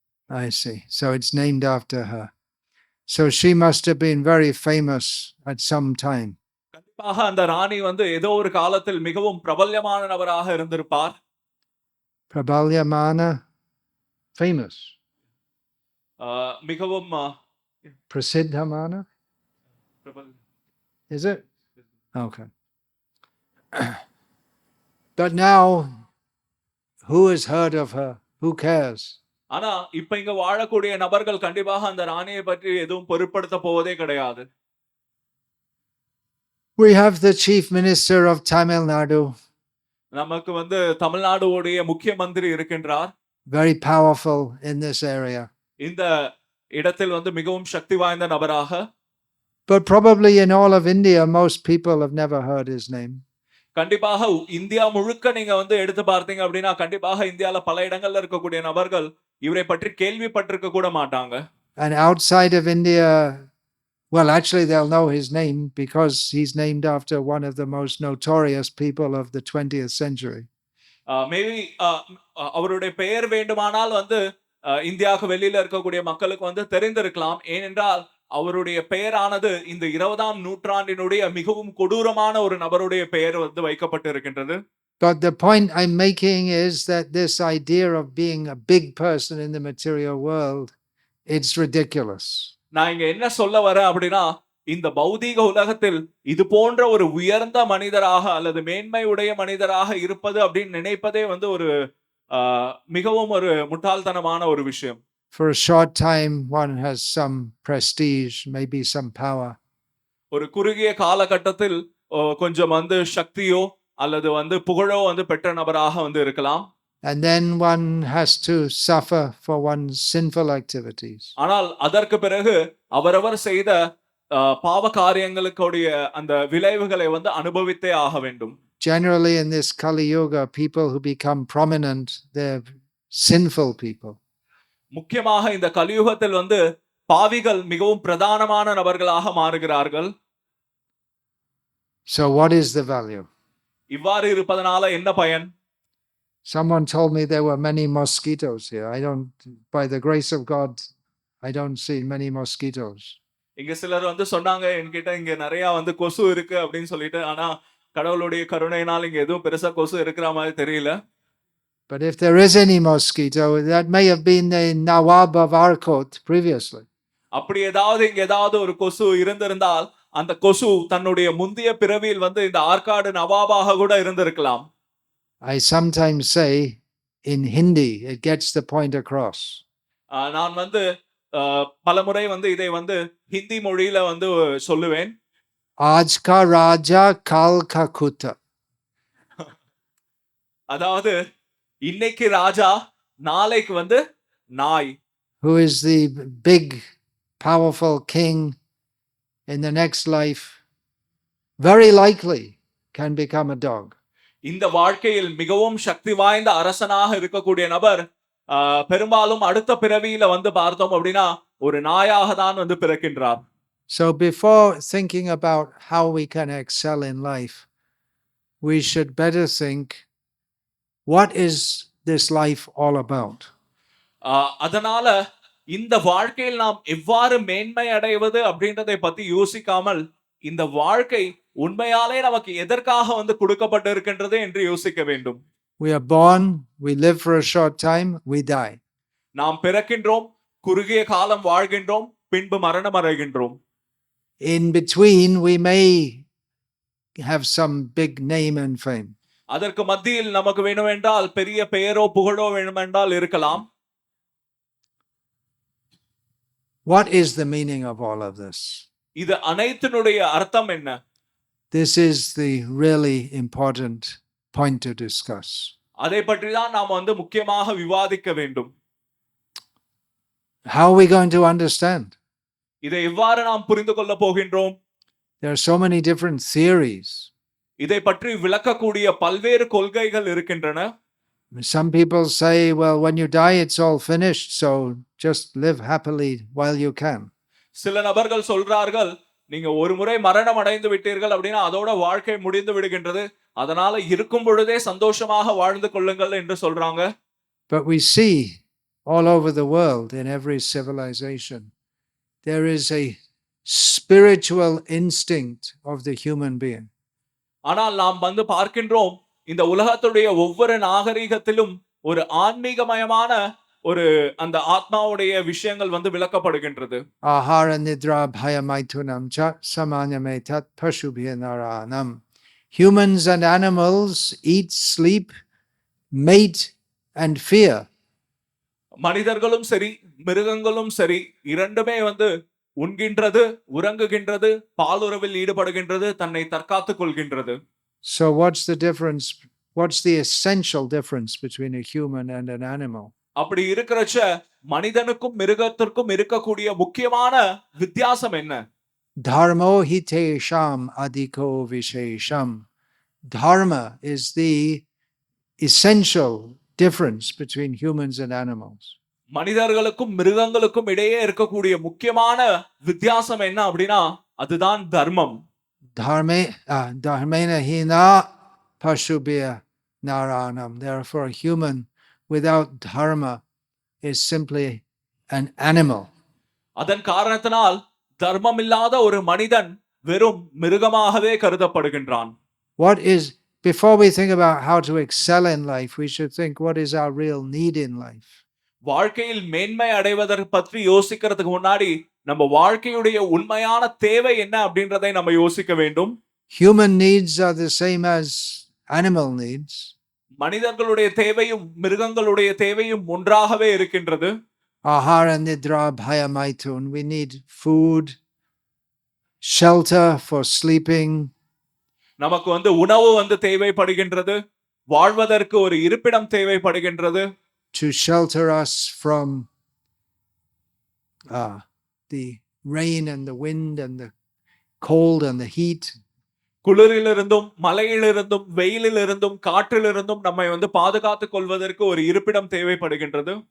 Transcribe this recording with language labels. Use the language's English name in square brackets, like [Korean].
[English] I see. So it's named after her. So she must have been very famous at some time. [Tamil] கண்டிப்பாக அந்த ராணி வந்து ஏதோ ஒரு காலத்தில் மிகவும் பிரபல்யமான நபராக இருந்திருப்பார். [English] Prabalyamana, famous. [Tamil] மிகவும் Prasiddhamana? [English] Is it? Okay. But now, who has heard of her? Who cares? [Tamil] ஆனா இப்ப இங்க வாழக்கூடிய நபர்கள் கண்டிப்பாக அந்த ராணியை பற்றி எதுவும் பொருட்படுத்த போவதே கிடையாது. [English] We have the chief minister of Tamil Nadu. [Tamil] நமக்கு வந்து தமிழ்நாடுடைய முக்கிய மந்திரி இருக்கின்றார். [English] Very powerful in this area. [Tamil] இந்த இடத்தில் வந்து மிகவும் சக்தி வாய்ந்த நபராக. [English] But probably in all of India, most people have never heard his name. [Tamil] கண்டிப்பாக இந்தியா முழுக்க நீங்க வந்து எடுத்து பார்த்தீங்க அப்படின்னா கண்டிப்பாக இந்தியால பல இடங்கள்ல இருக்கக்கூடிய நபர்கள் இவரை பற்றி கேள்விப்பட்டிருக்க கூட மாட்டாங்க. [English] And outside of India, well, actually they'll know his name because he's named after one of the most notorious people of the 20th century. [Tamil] Maybe அவருடைய பெயர் வேண்டுமானால் வந்து இந்தியாவுக்கு வெளியில இருக்கக்கூடிய மக்களுக்கு வந்து தெரிந்திருக்கலாம். ஏனென்றால் அவருடைய பெயரானது இந்த 20ஆம் நூற்றாண்டினுடைய மிகவும் கொடூரமான ஒரு நபருடைய பெயர் வந்து வைக்கப்பட்டு இருக்கின்றது. [English] But the point I'm making is that this idea of being a big person in the material world, it's ridiculous. [Tamil] நான் இங்க என்ன சொல்ல வரேன் அப்படின்னா, இந்த பௌதீக உலகத்தில் இது போன்ற ஒரு உயர்ந்த மனிதராக அல்லது மேன்மை உடைய மனிதராக இருப்பது அப்படின்னு நினைப்பதே வந்து ஒரு மிகவும் ஒரு முட்டாள்தனமான ஒரு விஷயம். [English] For a short time, one has some prestige, maybe some power. [Tamil] ஒரு குறுகிய காலகட்டத்தில் கொஞ்சம் வந்து சக்தியோ அல்லது வந்து புகழோ வந்து பெற்ற நபராக வந்து இருக்கலாம். [English] And then one has to suffer for one's sinful activities. [Tamil] ஆனால் அதற்கு பிறகு அவரவர் செய்த பாவ காரியங்களுடைய அந்த விளைவுகளை வந்து அனுபவித்தே ஆக வேண்டும். [English] Generally in this Kali Yuga, people who become prominent, they're sinful people. [Tamil] முக்கியமாக இந்த கலியுகத்தில் வந்து பாவிகள் மிகவும் பிரதானமான நபர்களாக மாறுகிறார்கள். [English] So what is the value? [Tamil] இவ்வாறு இருப்பதனால என்ன பயன்? [English] Someone told me there were many mosquitoes here. By the grace of God, I don't see many mosquitoes. [Tamil] இங்க சிலர் வந்து சொன்னாங்க என்கிட்ட இங்க நிறைய வந்து கொசு இருக்கு அப்படின்னு சொல்லிட்டு, ஆனா கடவுளுடைய கருணையினால் இங்க எதுவும் பெருசா கொசு இருக்கிற மாதிரி தெரியல. [English] But if there is any mosquito, that may have been the Nawab of Arcot previously. [Tamil] அப்படி ஏதாவது இங்க ஏதாவது ஒரு கொசு இருந்திருந்தால் அந்த கொசு தன்னுடைய முந்தைய பிறவியில் வந்து இந்த ஆற்காடு நவாபாக கூட இருந்திருக்கலாம். [English] I sometimes say in Hindi, it gets the point across. [Tamil] நான் வந்து பலமுறை வந்து இதை வந்து ஹிந்தி மொழியில வந்து சொல்லுவேன். [Hindi] Aaj ka raja kal ka kutta. [Tamil] அதாவது இன்னைக்கு ராஜா நாளைக்கு வந்து நாய். [English] Who is the big powerful king in the next life very likely can become a dog. [Tamil] இந்த வாழ்க்கையில் மிகவும் சக்தி வாய்ந்த அரசனாக இருக்கக்கூடிய நபர் பெரும்பாலும் அடுத்த பிறவியில வந்து பார்த்தோம் அப்படின்னா ஒரு நாயாக தான் வந்து பிறக்கின்றார். [English] So before thinking about how we can excel in life, we should better think, what is this life all about? [Tamil] அதனால இந்த வாழ்க்கையில் நாம் எவ்வாறு மேன்மை அடைவது அப்படின்றதை பத்தி யோசிக்காமல் இந்த வாழ்க்கை உண்மையாலே நமக்கு எதற்காக வந்து கொடுக்கப்பட்டு இருக்கின்றது என்று யோசிக்க வேண்டும். [English] We are born, we live for a short time, we die. [Tamil] நாம் பிறக்கின்றோம், குறுகிய காலம் வாழ்கின்றோம், பின்பு மரணம் அடைகின்றோம். [English] In between, we may have some big name and fame. [Tamil] அதற்கு மத்தியில் நமக்கு வேண்டுமென்றால் பெரிய பெயரோ புகழோ வேண்டுமென்றால் இருக்கலாம். [English] What is the meaning of all of this? [Tamil] இது அனைத்தினுடைய அர்த்தம் என்ன? [English] This is the really important point to discuss. [Tamil] அதை பற்றி தான் நாம் வந்து முக்கியமாக விவாதிக்க வேண்டும். [English] How are we going to understand? [Tamil] இதை எவ்வாறு நாம் புரிந்து கொள்ள போகின்றோம்? [English] There are so many different theories. [Tamil] இதை பற்றி விளக்கக்கூடிய பல்வேறு கொள்கைகள் இருக்கின்றன. [English] Some people say, well, when you die, it's all finished, so just live happily while you can. [Tamil] சில நபர்கள் சொல்றார்கள், நீங்க ஒரு முறை மரணம் அடைந்து விட்டீர்கள் அப்படின்னா அதோட வாழ்க்கை முடிந்து விடுகின்றது, அதனால இருக்கும் பொழுதே சந்தோஷமாக வாழ்ந்து கொள்ளுங்கள் என்று சொல்றாங்க. [English] But we see all over the world, in every civilization, there is a spiritual instinct of the human being. [Tamil] ஆனால் நாம் வந்து பார்க்கின்றோம், இந்த உலகத்துடைய ஒவ்வொரு நாகரிகத்திலும் ஒரு ஆன்மீகமயமான ஒரு அந்த ஆத்மாவுடைய விஷயங்கள் வந்து விளக்கப்படுகின்றது. [Sanskrit] Ahara nidra bhayamaitunam cha samanyametat pashubhinaranam. [English] Humans and animals eat, sleep, mate and fear. [Tamil] மனிதர்களும் சரி மிருகங்களும் சரி இரண்டுமே வந்து உண்கின்றது, உறங்குகின்றது, பாலுறவில் ஈடுபடுகின்றது, தன்னை தற்காத்துக் கொள்கின்றது. [English] So what's the difference? What's the essential difference between a human and an animal? [Tamil] அப்படி இருக்கிறச்ச மனிதனுக்கும் மிருகத்திற்கும் இருக்கக்கூடிய முக்கியமான வித்தியாசம் என்ன? [Sanskrit] Dharmo hitesham adhiko vishesham. [English] Dharma is the essential difference between humans and animals. [Tamil] மனிதர்களுக்கும் மிருகங்களுக்கும் இடையே இருக்கக்கூடிய முக்கியமான வித்தியாசம் என்ன அப்படின்னா அதுதான் தர்மம். [Sanskrit] Dharmena hina pashubhya naranam. [English] Therefore, a human without dharma is simply an animal. [Tamil] அதன் காரணத்தினால் தர்மம் இல்லாத ஒரு மனிதன் வெறும் மிருகமாகவே கருதப்படுகின்றான். [English] What is, before we think about how to excel in life, we should think what is our real need in life. [Tamil] வாழ்க்கையில் மேன்மை அடைவதற்கு பற்றி யோசிக்கிறதுக்கு முன்னாடி நம்ம வாழ்க்கையுடைய உண்மையான தேவை என்ன அப்படின்றதை நம்ம யோசிக்க வேண்டும். [English] Human needs are the same as animal needs. [Tamil] மனிதர்களுடைய தேவையும் மிருகங்களுடைய தேவையும் ஒன்றாகவே இருக்கின்றது. [Sanskrit] Ahara nidra bhaya maitun. [English] We need food, shelter for sleeping. [Tamil] நமக்கு உணவு தேவைப்படுகின்றது, வாழ்வதற்கு ஒரு இருப்பிடம் தேவைப்படுகின்றது. [English] To shelter us from the rain and the wind and the cold and the heat. [Tamil] குளிரிலிருந்தும் மழையிலிருந்தும் வெயிலிலிருந்தும் காற்றிலிருந்தும் நம்மை பாதுகாத்துக் கொள்வதற்கு ஒரு இருப்பிடம் தேவைப்படுகின்றது.